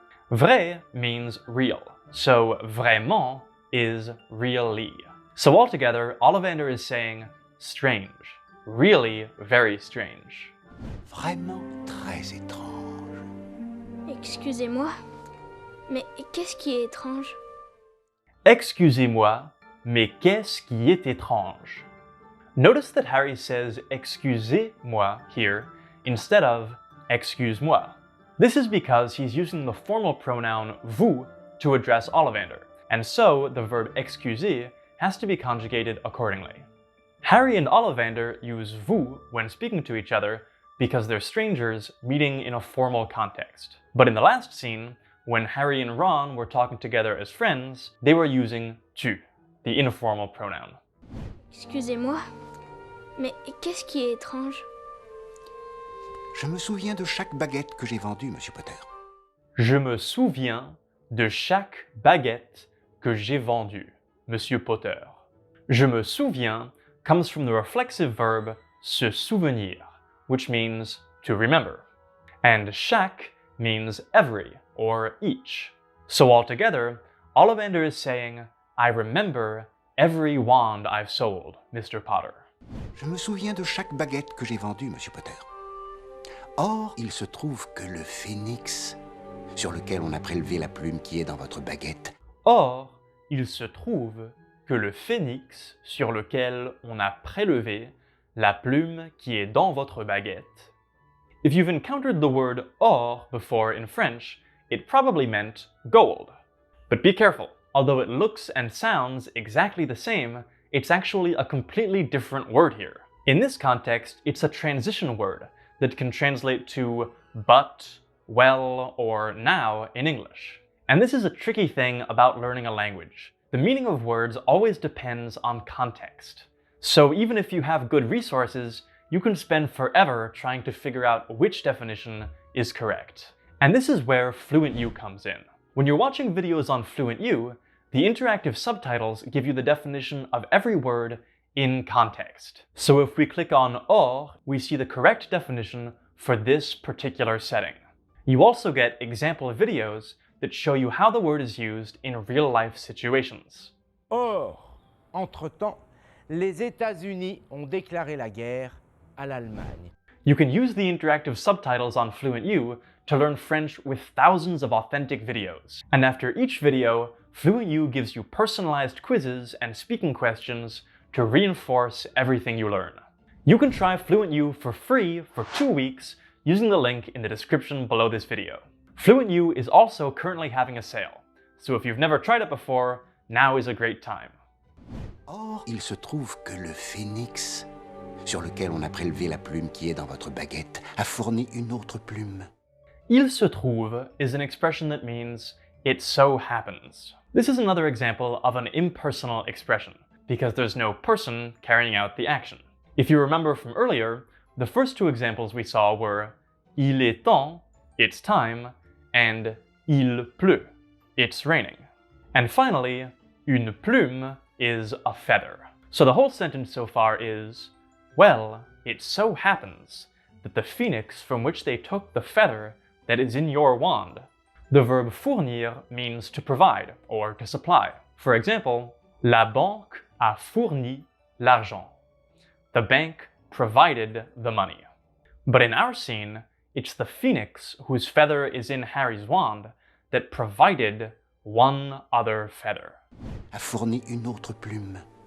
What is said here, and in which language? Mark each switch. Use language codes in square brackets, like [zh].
[en] Vrai means real, so vraiment is really. So altogether, Ollivander is saying strange, really very strange. [fr] Vraiment très étrange. Excusez-moi, mais qu'est-ce qui est étrange? Excusez-moi, mais qu'est-ce qui est étrange? [en] Notice that Harry says excusez-moi here instead of excuse-moi. This is because he's using the formal pronoun vous to address Ollivander, and so the verb excuser has to be conjugated accordingly. Harry and Ollivander use vous when speaking to each other because they're strangers meeting in a formal context. But in the last scene, when Harry and Ron were talking together as friends, they were using tu, the informal pronoun. [fr] Excusez-moi, mais qu'est-ce qui est étrange? Je me souviens de chaque baguette que j'ai vendue, Monsieur Potter. Je me souviens de chaque baguette que j'ai vendue, Monsieur Potter. Je me souviens [en] comes from the reflexive verb se souvenir, which means to remember. And chaque means every or each. So altogether, Ollivander is saying, I remember every wand I've sold, Mr. Potter. [fr] Je me souviens de chaque baguette que j'ai vendue, Monsieur Potter. Or, il se trouve que le phénix, sur lequel on a prélevé la plume qui est dans votre baguette, Or, il se trouve que le phénix sur lequel on a prélevé la plume qui est dans votre baguette. [en] If you've encountered the word or before in French, it probably meant gold. But be careful, although it looks and sounds exactly the same, it's actually a completely different word here. In this context, it's a transition word that can translate to but, well, or now in English. And this is a tricky thing about learning a language. The meaning of words always depends on context. So even if you have good resources, you can spend forever trying to figure out which definition is correct. And this is where FluentU comes in. When you're watching videos on FluentU, the interactive subtitles give you the definition of every word in context. So if we click on or, we see the correct definition for this particular setting. You also get example videos that show you how the word is used in real-life situations. [fr] Or, entre-temps, les États-Unis ont déclaré la guerre à l'Allemagne. [en] You can use the interactive subtitles on FluentU to learn French with thousands of authentic videos. And after each video, FluentU gives you personalized quizzes and speaking questions to reinforce everything you learn. You can try FluentU for free for 2 weeks using the link in the description below this video. FluentU is also currently having a sale, so if you've never tried it before, now is a great time. [fr] Or, il se trouve que le phénix, sur lequel on a prélevé la plume qui est dans votre baguette, a fourni une autre plume. Il se trouve [en] is an expression that means it so happens. This is another example of an impersonal expression, because there's no person carrying out the action. If you remember from earlier, the first two examples we saw were [fr] il est temps, [en] it's time, and [fr] il pleut, [en] it's raining. And finally, une plume is a feather. So the whole sentence so far is, well, it so happens that the phoenix from which they took the feather that is in your wand. The verb fournir means to provide or to supply. [fr] For example, la banque a fourni l'argent. [en] The bank provided the money. But in our scene, it's the phoenix whose feather is in Harry's wand that provided one other feather. [fr] A fourni une autre plume.